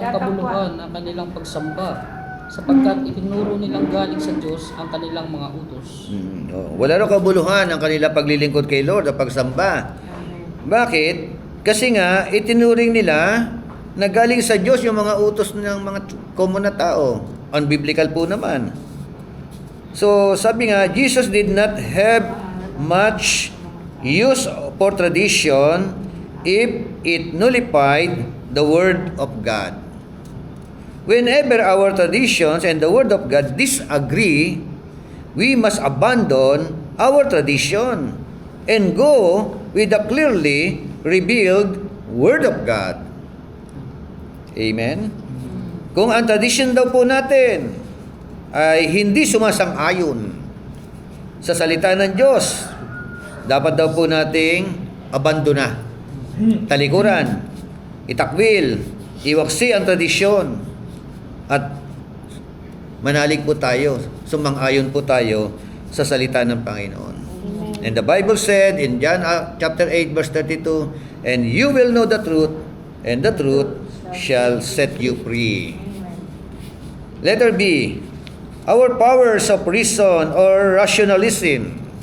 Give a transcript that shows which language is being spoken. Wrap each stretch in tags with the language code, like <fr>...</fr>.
<tl>Walang kabuluhan ang kanilang pagsamba, sapagkat itinuro nilang galing sa Diyos ang kanilang mga utos. Wala raw kabuluhan ang kanila paglilingkod kay Lord o pagsamba. Amen. Bakit? Kasi nga, itinuring nila na galing sa Diyos yung mga utos ng mga common na tao. Unbiblical po naman.</tl> <en>So,</en> <tl>sabi nga,</tl> <en>Jesus did not have much use for tradition if it nullified the Word of God. Whenever our traditions and the Word of God disagree, we must abandon our tradition and go with the clearly revealed Word of God. Amen?</en> <tl>Kung ang tradition daw po natin ay hindi sumasang-ayon sa salita ng Diyos, dapat daw po nating abandona, talikuran, itakwil, iwaksi ang tradisyon, at manalig po tayo, sumang-ayon po tayo sa salita ng Panginoon.</tl> <en>And the Bible said in John chapter 8 verse 32, "And you will know the truth, and the truth shall set you free." Letter B, our powers of reason or rationalism.</en>